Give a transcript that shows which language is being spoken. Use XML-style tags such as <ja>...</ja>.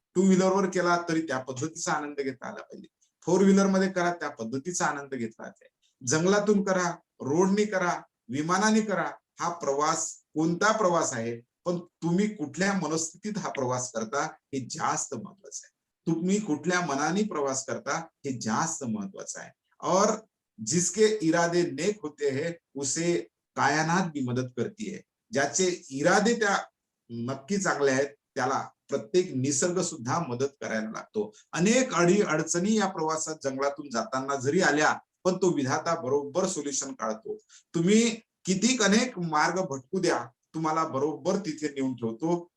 <mr>To व्हीलरवर केला तरी त्या पद्धतीचा आनंद घेता आला पाहिजे. फोर व्हीलर मध्ये करा त्या पद्धतीचा आनंद घेतला पाहिजे. जंगलातून करा, रोडनी करा, विमानाने करा, हा प्रवास कोणता प्रवास आहे, पण तुम्ही कुठल्या मनस्थितीत हा प्रवास करता हे जास्त महत्वाचं आहे. तुम्ही कुठल्या मनाने प्रवास करता हे जास्त महत्वाचं आहे.</mr> <hi>और जिसके इरादे नेक होते हैं उसे कायनात भी मदत करती है.</hi> <mr>ज्याचे इरादे त्या नक्की चांगले आहेत त्याला प्रत्येक निसर्ग सुद्धा मदत करायला लागतो. अनेक अडचणी या प्रवासात जंगलातून जाताना जरी आल्या पण तो विधाता बरोबर सोल्युशन काढतो. तुम्ही किती अनेक मार्ग भटकू द्या, तुम्हाला बरोबर तिथे नेऊन ठेवतो.</mr>